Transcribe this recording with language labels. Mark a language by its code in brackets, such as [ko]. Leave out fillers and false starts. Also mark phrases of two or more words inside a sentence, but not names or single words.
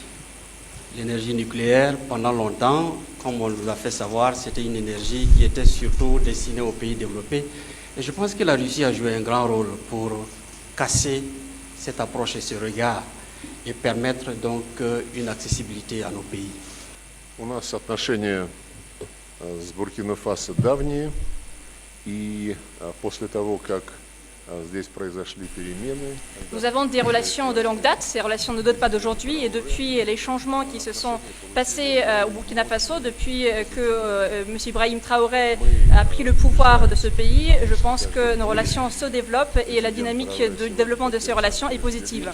[fr] L'énergie nucléaire, pendant longtemps, comme on nous a fait savoir, c'était une énergie qui était surtout destinée aux pays développés. Et je pense que la Russie a joué un grand rôle pour casser cette approche et ce regard et permettre donc une accessibilité à nos pays. [ru] У нас отношения с Буркина-Фасо давние, и после того, как здесь произошли перемены. [fr] Nous avons des relations de longue date, ces relations ne datent pas d'aujourd'hui, et depuis les changements qui se sont passés au Burkina Faso, depuis que M. Ibrahim Traoré a pris le pouvoir de ce pays, je pense que nos relations se développent et la dynamique de développement de ces relations est positive.